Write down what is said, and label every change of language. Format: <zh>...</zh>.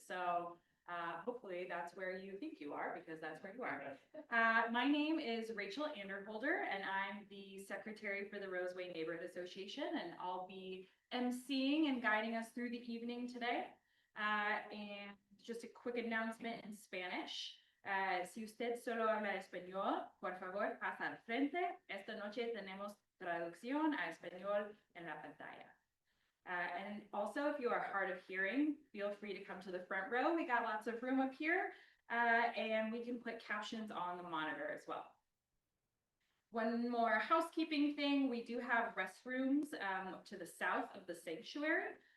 <en>So hopefully that's where you think you are, because that's where you are. My name is Rachel Anderholder, and I'm the secretary for the Roseway Neighborhood Association, and I'll be emceeing and guiding us through the evening today. And just a quick announcement in Spanish.</en> <es>Si usted solo habla español, por favor, pasa al frente. Esta noche tenemos traducción a español en la pantalla.</es> <en>And also, if you are hard of hearing, feel free to come to the front row. We got lots of room up here, and we can put captions on the monitor as well. One more housekeeping thing, we do have restrooms to the south of the sanctuary.</en>